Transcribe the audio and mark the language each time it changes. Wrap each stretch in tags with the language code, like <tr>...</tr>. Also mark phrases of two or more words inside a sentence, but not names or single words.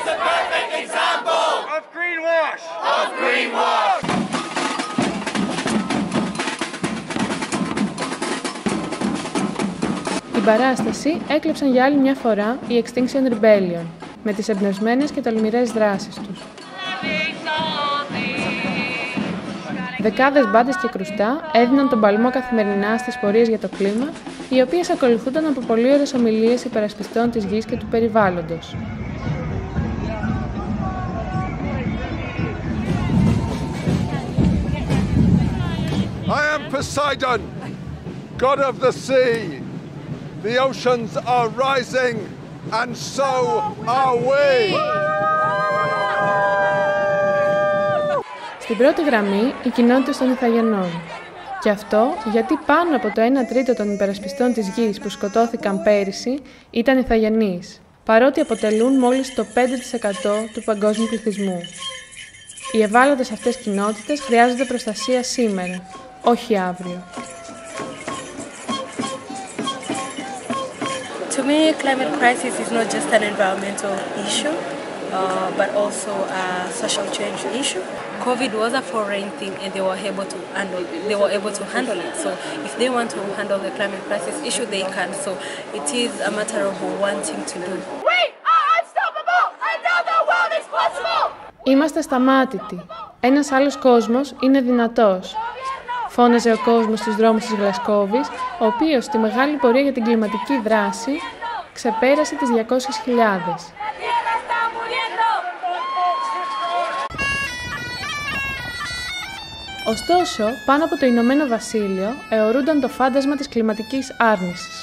<el>Την παράσταση έκλεψαν για άλλη μια φορά η Extinction Rebellion, με τις εμπνευσμένες και τολμηρές δράσεις τους. Δεκάδες μπάντες και κρουστά έδιναν τον παλμό καθημερινά στις πορείες για το κλίμα, οι οποίες ακολουθούνταν από πολύ ωραίες ομιλίες υπερασπιστών της γης και του περιβάλλοντος.</el> <en>I am Poseidon, god of the sea. The oceans are rising, and so are we.</en> <el>Στην πρώτη γραμμή, οι κοινότητες των Ιθαγενών. Και αυτό γιατί πάνω από το 1 τρίτο των υπερασπιστών της γης που σκοτώθηκαν πέρυσι ήταν Ιθαγενείς, παρότι αποτελούν μόλις το 5% του παγκόσμιου πληθυσμού. Οι ευάλωτες αυτές κοινότητες χρειάζονται προστασία σήμερα, όχι αύριο.</el> <en>To me, climate crisis is not just an environmental issue, but also a social change issue. COVID was a foreign thing, and they were able to handle it. So, if they want to handle the climate crisis issue, they can. So, it is a matter of wanting to do. We are unstoppable. I know the world is possible.</en> <el>Είμαστε σταμάτητοι. Ένας άλλος κόσμος είναι δυνατός. Φώναζε ο κόσμος στους δρόμους της Γλασκώβης, ο οποίος στη μεγάλη πορεία για την κλιματική δράση ξεπέρασε τις 200.000. Ωστόσο, πάνω από το Ηνωμένο Βασίλειο αιωρούνταν το φάντασμα της κλιματικής άρνησης.</el>